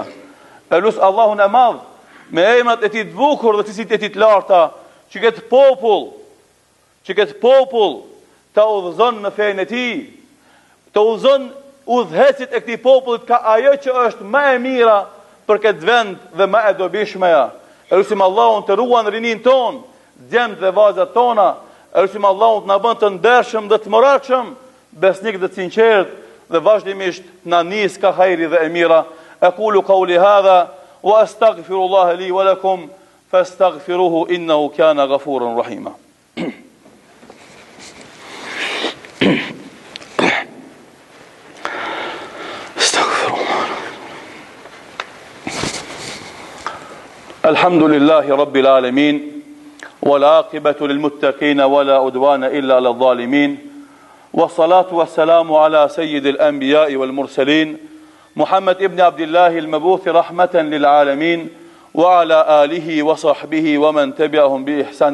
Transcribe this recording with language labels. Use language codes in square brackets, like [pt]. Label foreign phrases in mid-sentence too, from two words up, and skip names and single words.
[sq] Elus Allahun e Madh, me emrat e Tij të bukur dhe cilësitë e Tij të larta, që këtë popull ta udhëzon në fenë e Tij, të udhëzon udhëhecit e këtij popullit ka ajo që është më e mira për këtë vend dhe më e dobishmeja. Elusim Allahun të ruan rinin ton, djemt dhe vajzat tona. Elusim Allahun të na bën të ndershëm dhe të moratshëm, besnik dhe të sinqert, dhe vazhdimisht na nis ka hajri dhe e mira. [ar] أقول قولي هذا وأستغفر الله لي ولكم فاستغفروه إنه كان غفورا رحيما. الحمد لله رب العالمين والعاقبة للمتقين ولا عدوان إلا على الظالمين والصلاة والسلام على سيد الأنبياء والمرسلين محمد ابن عبد الله المبعوث رحمة للعالمين وعلى آله وصحبه ومن تبعهم بإحسان